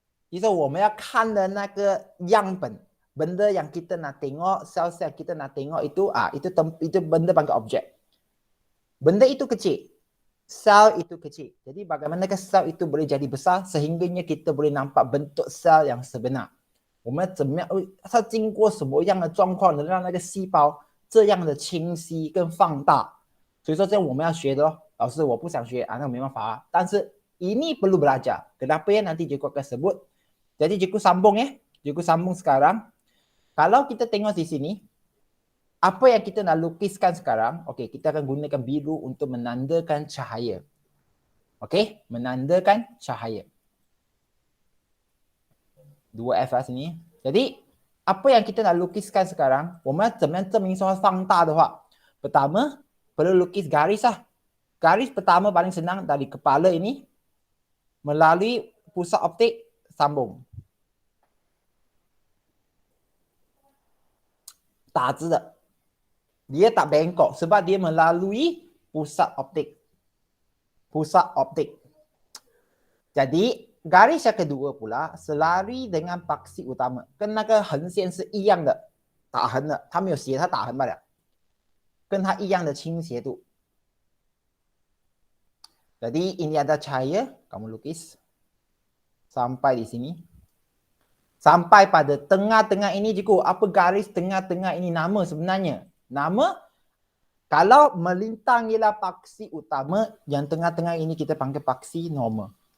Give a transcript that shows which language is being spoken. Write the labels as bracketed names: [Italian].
[Chinese] 就是我们要看的那个样本 [Malay] benda yang kita nak tengok, sel-sel kita nak tengok itu itu benda panggil objek. Benda itu kecil. Sel itu kecil. Jadi bagaimanakah sel itu boleh jadi besar sehingganya kita boleh nampak bentuk sel yang sebenar. [Chinese] 我们怎么样它经过什么样的状况能让那个细胞这样的清晰跟放大？所以说这我们要学的咯。老师我不想学那没办法啊。 [Malay] 但是ini perlu belajar. Kenapa ya nanti cikgu akan sebut. Jadi cikgu sambung ya. Cikgu sambung sekarang. Kalau kita tengok di sini, apa yang kita nak lukiskan sekarang, okey, kita akan gunakan biru untuk menandakan cahaya. Okey, menandakan cahaya. 2F lah sini. Jadi, apa yang kita nak lukiskan sekarang, [Chinese] 我们要怎么样证明说放大的话, [Malay] pertama, perlu lukis garis lah. Garis pertama paling senang dari kepala ini, melalui pusat optik, sambung. [Chinese] 打直的. [Malay] Dia tak bengkok sebab dia melalui pusat optik. Pusat optik. Jadi, garis yang kedua pula selari dengan paksi utama. [Chinese] 跟那个横线是一样的，打横的，它没有斜，它打横罢了。跟它一样的倾斜度。 [Malay] Jadi ini ada cahaya, kamu lukis sampai di sini. Sampai pada tengah-tengah ini cikgu, apa garis tengah-tengah ini nama sebenarnya? Nama, kalau melintang ialah paksi utama, yang tengah-tengah ini kita panggil paksi normal.